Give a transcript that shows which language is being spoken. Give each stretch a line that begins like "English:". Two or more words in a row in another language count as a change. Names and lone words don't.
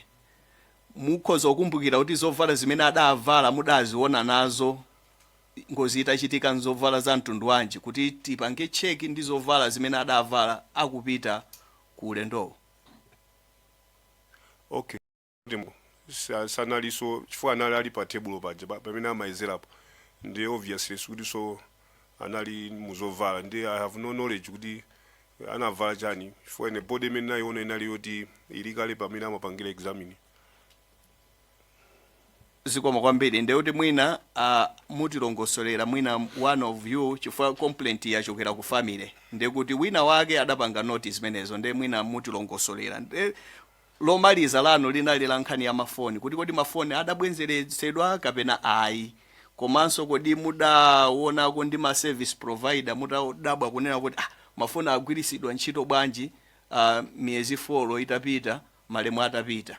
Nyanja: Mukhoza kukumbukira kuti zovala zimene adavala mudaziona nazo ngozi itachitika nzovala za mtundu wanji kuti tipange check ndi zovala zimene adavala akupita ku ulendowo? Okay. Sanaliso chifukwa anali ali pa table paja pamene amayezerapo ndi obviously kuti so anali muzovala ndi
English: I have no knowledge
Nyanja: kuti anavala chani chifukwa ine body imene nayiona inali yoti ili kale pamene amapangira examine. Zikomo kwambiri nde kuti mwina mutilongosolera mwina
English: one of you
Nyanja: chifukwa complaint yachokera ku family nde kuti wina wake adapanga notice menezo nde mwina mutilongosolera. Nde lomaliza lano linali la nkhani ya mafoni kuti kodi mafoni adabwenzeretsedwa kapena ayi, komanso kodi mudaonako ndi ma
English: service provider
Nyanja: mudabwa kunena kuti mafoni agwirisidwa ntchito bwanji miyezi 4 itapita malemu atapita.